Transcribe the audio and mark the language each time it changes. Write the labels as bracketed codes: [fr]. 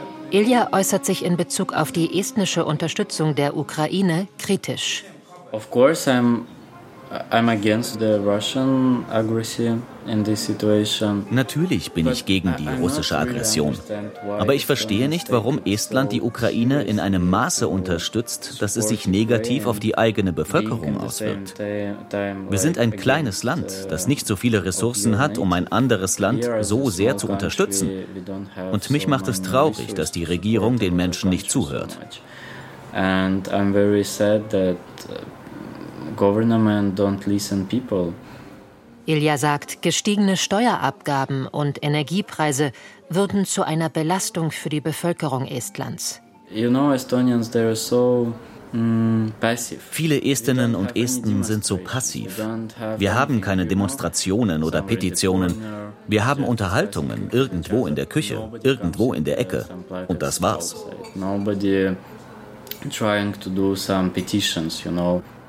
[de] Ilja äußert sich in Bezug auf die estnische Unterstützung der Ukraine kritisch. [en] Of course, I'm against the Russian aggression in this situation. [de] Natürlich bin ich gegen die russische Aggression. Aber ich verstehe nicht, warum Estland die Ukraine in einem Maße unterstützt, dass es sich negativ auf die eigene Bevölkerung auswirkt. Wir sind ein kleines Land, das nicht so viele Ressourcen hat, um ein anderes Land so sehr zu unterstützen. Und mich macht es traurig, dass die Regierung den Menschen nicht zuhört. [en] And I'm very sad that Government don't listen people. [de] Ilja sagt, gestiegene Steuerabgaben und Energiepreise würden zu einer Belastung für die Bevölkerung Estlands. [en] You know, Estonians, they are so passive. [de] Viele Estinnen und Esten sind so passiv. Wir haben keine Demonstrationen oder Petitionen. Wir haben Unterhaltungen irgendwo in der Küche, irgendwo in der Ecke. Und das war's. [en] Nobody trying to do some petitions, you know.